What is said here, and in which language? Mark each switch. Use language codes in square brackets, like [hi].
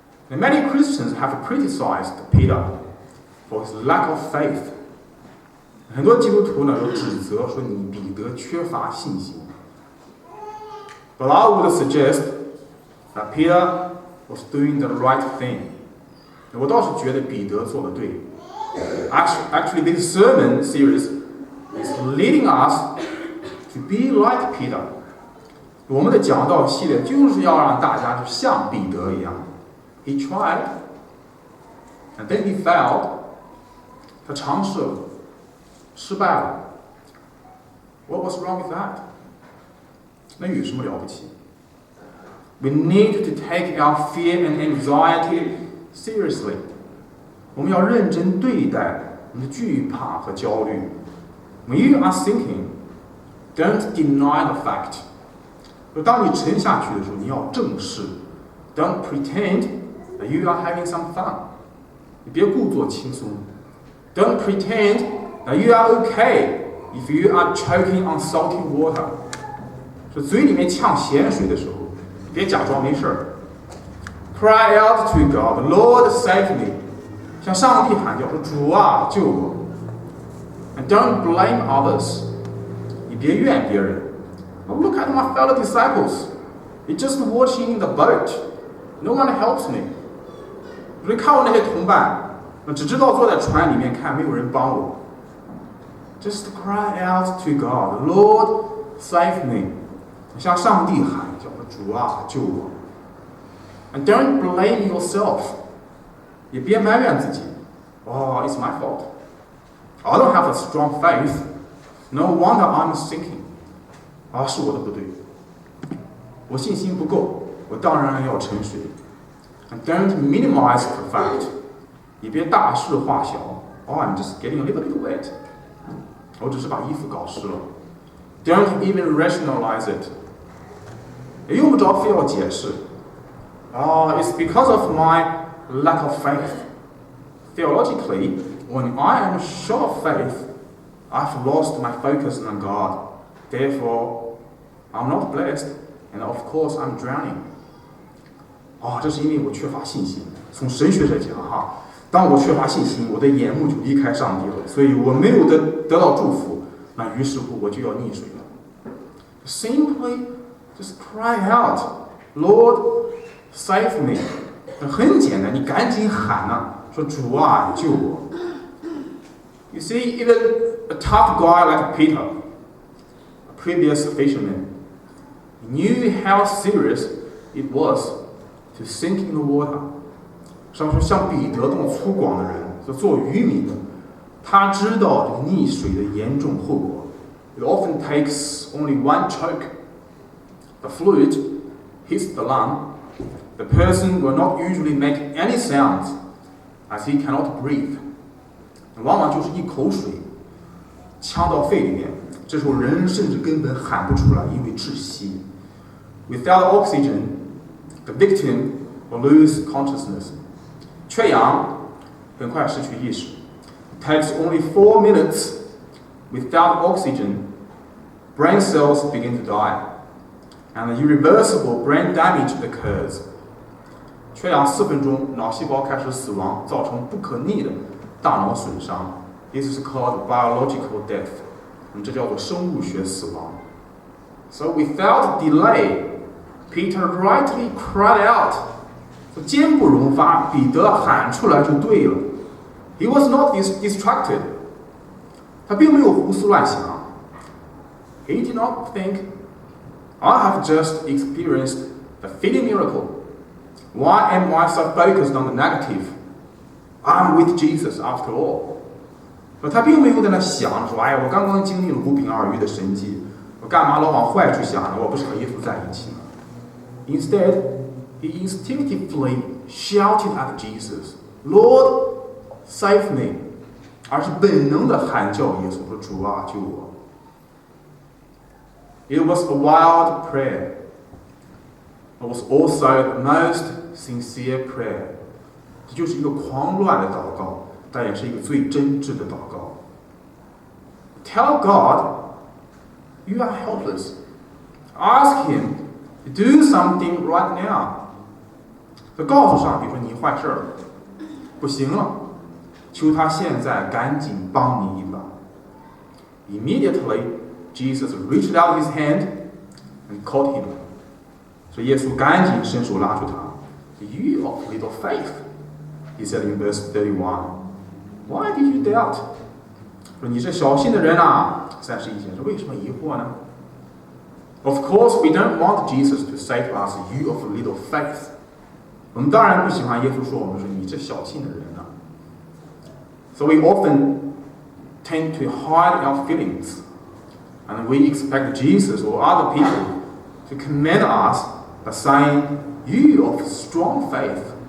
[en] And many Christians have criticized Peter for his lack of faith. [zh] 很多基督徒呢都指责说你彼得缺乏信心。 [en] But I would suggest that Peter was doing the right thing. [zh] 我倒是觉得彼得做得对。 [en] Actually, this sermon series is leading us to be like Peter. [zh] 我们的讲道系列就是要让大家就像彼得一样。 [en] He tried, and then he failed. [zh] 他尝试了，失败了。 [en] What was wrong with that? [zh] 那有什么了不起？ [en] We need to take our fear and anxiety seriously. [zh] 我们要认真对待我们的惧怕和焦虑。 [en] When you are sinking, don't deny the fact. [zh] 当你沉下去的时候，你要正视。 [en] Don't pretend that you are having some fun. [zh] 你别故作轻松。 [en] Don't pretend that you are okay if you are choking on salty water. [zh] 说嘴里面呛咸水的时候，别假装没事儿。 [en] Cry out to God, Lord, save me. [zh] 向上帝喊叫说：“主啊，救我。” [en] And don't blame others. [zh] 你别怨别人。 [en] Oh, look at my fellow disciples. They're just watching the boat. No one helps me. [zh] 你看我那些同伴，只知道坐在船里面看，没有人帮我。 [en] Just cry out to God, Lord, save me. [zh] 向上帝喊叫说：“主啊，救我。” [en] And don't blame yourself. [zh] 也别埋怨自己。 [en] Oh, it's my fault. I don't have a strong faith. No wonder I'm sinking. [zh] 是我的不对，我信心不够，我当然要沉水。 [en] And don't minimize the fact. [zh] 也别大事化小。 [en] I'm just getting a little bit wet. [zh] 我只是把衣服搞湿了。 [en] Don't even rationalize it. [zh] 也用不着非要解释。 [en] It's because of my lack of faith. Theologically, when I am short of faith, I've lost my focus on God. Therefore, I'm not blessed, and of course, I'm drowning. [zh] 这是因为我缺乏信心。从神学上讲，当我缺乏信心，我的眼目就离开上帝了，所以我没有得到祝福。那于是乎，我就要溺水了。 [en] Simply, just cry out, Lord, save me. [zh] 很简单，你赶紧喊说主啊，救我。 [en] You see, even a tough guy like Peter, a previous fisherman, knew how serious it was to sink in the water. [zh] 上说像彼得这么粗犷的人，做渔民的，他知道这个溺水的严重后果。 [en] It often takes only one choke. The fluid hits the lung. The person will not usually make any sounds, as he cannot breathe. [zh] 往往就是一口水呛到肺里面，这时候人甚至根本喊不出来，因为窒息。 [en] Without oxygen, the victim will lose consciousness. [zh] 缺氧，很快失去意识。 [en] It takes only 4 minutes. Without oxygen, brain cells begin to die, and irreversible brain damage occurs. [zh] 缺氧4分钟，脑细胞开始死亡，造成不可逆的大脑损伤。 [en] This is called biological death. [zh] 这叫做生物学死亡。 [en] So without delay, Peter rightly cried out. [zh] 坚不容发，彼得喊出来就对了。 [en] He was not distracted. [zh] 他并没有胡思乱想。 [en] He did not think, I have just experienced the feeding miracle. Why am I so focused on the negative? I'm with Jesus after all。 [zh] 他并没有在那想说，哎，我刚刚经历了5饼2鱼的神迹，我干嘛老往坏处想呢？我不是和耶稣在一起吗？ [en] Instead, he instinctively shouted at Jesus, "Lord, save me!" [zh] 而是本能的喊叫耶稣说：“主啊，救我！” [en] It was a wild prayer. It was also the most sincere prayer. [zh] 这就是一个狂乱的祷告，但也是一个最真挚的祷告。 [en] Tell God you are helpless. Ask Him to do something right now. [zh] 就告诉上帝说你坏事了，不行了，求他现在赶紧帮你一把。 [en] Immediately, Jesus reached out his hand and caught him. [zh] 所以耶稣赶紧伸手拉住他。 [en] You of little faith, he said in verse 31. Why did you doubt? [zh] 说你这小信的人啊，31节说为什么疑惑呢？ [en] Of course, we don't want Jesus to say to us, "You of little faith." [zh] 我们当然不喜欢耶稣说我们说你这小信的人啊。 [en] So we often tend to hide our feelings, and we expect Jesus or other people to commend us by saying, "You of strong faith."